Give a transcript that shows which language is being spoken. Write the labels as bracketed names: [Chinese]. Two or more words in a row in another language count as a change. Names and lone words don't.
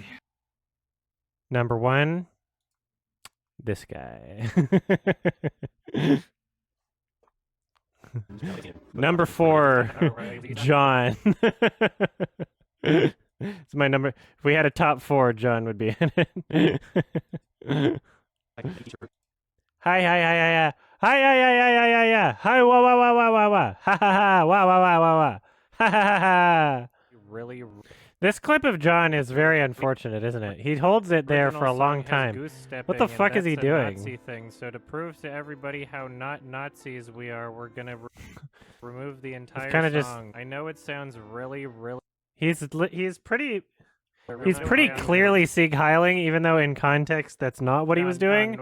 [English] Number 1, this guy. Number 4, John. It's my number. If we had a top 4, John would be in it. Hi, hi. Hi, wah, wah, wah, wah, wah, wah. Ha, ha, ha, wah, wah, wah, wah, wah. Ha, ha, ha, ha. Really? This clip of John is very unfortunate, isn't it? He holds it there for a long time. What the fuck is he doing? Nazi thing. So to prove to everybody how not Nazis we are, we're gonna remove the entire song. I know it sounds really. He's pretty clearly Sieg Heiling, even though in context that's not what he was doing.